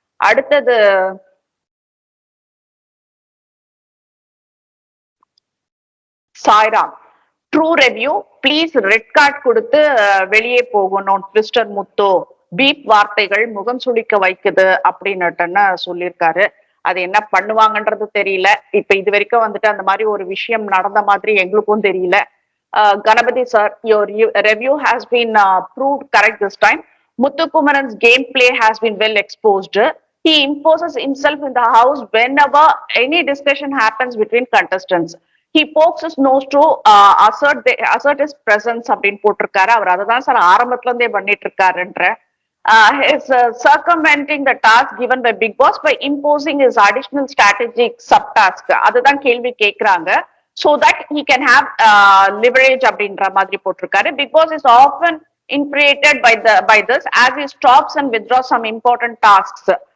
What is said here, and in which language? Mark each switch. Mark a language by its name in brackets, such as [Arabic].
[Tamil] அடுத்தது Sairam, true review please red card கொடுத்து வெளியே போகணும் ட்விஸ்டர் முத்து, பீப் வார்த்தைகள் முகம் சுளிக்க வைக்குது அப்படின்னுட்டுன்னு சொல்லியிருக்காரு. அது என்ன பண்ணுவாங்கன்றது தெரியல. இப்ப இது வரைக்கும் வந்துட்டு அந்த மாதிரி ஒரு விஷயம் நடந்த மாதிரி எங்களுக்கும் தெரியல. [English] Ganapathi sir, your review has been proved correct this time. Muthukumaran's gameplay has been well exposed. He imposes himself in the house whenever any discussion happens between contestants. He pokes his nose to assert his presence [Tamil] அப்படின்னு போட்டிருக்காரு. அவர் அதை தான் sir ஆரம்பத்துல இருந்தே பண்ணிட்டு இருக்காருன்ற. [English] His circumventing the task given by Big Boss by imposing his additional strategic subtask, [Tamil] அதுதான் கேள்வி கேட்கிறாங்க, [English] so that he can have leverage [Tamil] அப்படின்ற மாதிரி போட்டிருக்காரு. [English] Big Boss is often infuriated by this as he stops and withdraws some important tasks.